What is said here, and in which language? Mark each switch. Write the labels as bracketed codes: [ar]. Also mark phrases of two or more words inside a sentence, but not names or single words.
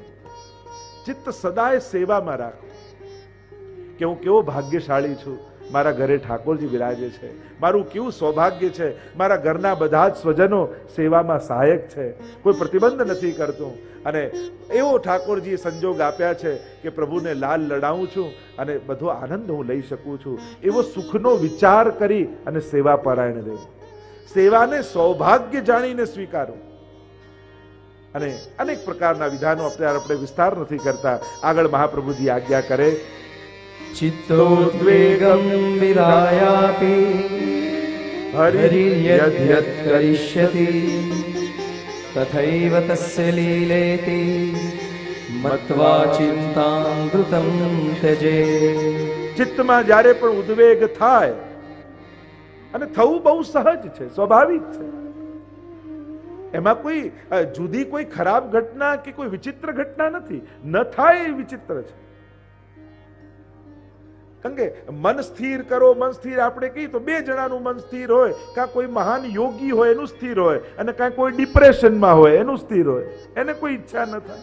[gu] ચિત્ત સદાય સેવામાં રાખો કે હું કેવો ભાગ્યશાળી છું, મારા ઘરે ઠાકોરજી વિરાજે છે, મારું કેવું સૌભાગ્ય છે, મારા ઘરના બધા જ સ્વજનો સેવામાં સહાયક છે, કોઈ પ્રતિબંધ નથી કરતું, અને એવો ઠાકોરજીએ સંજોગ આપ્યા છે કે પ્રભુને લાલ લડાવું છું અને બધો આનંદ હું લઈ શકું છું. એવો સુખનો વિચાર કરી અને સેવા પરાયણ રહેવું. સેવાને સૌભાગ્ય જાણીને સ્વીકારવું. અને અનેક પ્રકારના વિધાનો આપણે વિસ્તાર નથી કરતા. આગળ મહાપ્રભુજી આજ્ઞા કરે [sa] चित्तोद्वेगं विधायापि हरिर्यद्यत् करिष्यति तथैव तस्य लीलेति मत्वा चिन्तामृतं त्यजे. [gu] ચિત્તમાં જ્યારે પણ ઉદ્વેગ થાય, અને થવું બહુ સહજ છે, સ્વાભાવિક છે, એમાં કોઈ જુદી કોઈ ખરાબ ઘટના કે કોઈ વિચિત્ર ઘટના નથી. ન થાય એ વિચિત્ર છે. કારણ કે મન સ્થિર કરો, મન સ્થિર આપણે કહીએ તો 2 જણાનું મન સ્થિર હોય, કાં કોઈ મહાન યોગી હોય એનું સ્થિર હોય, અને કાં કોઈ ડિપ્રેશનમાં હોય એનું સ્થિર હોય, એને કોઈ ઈચ્છા ન થાય.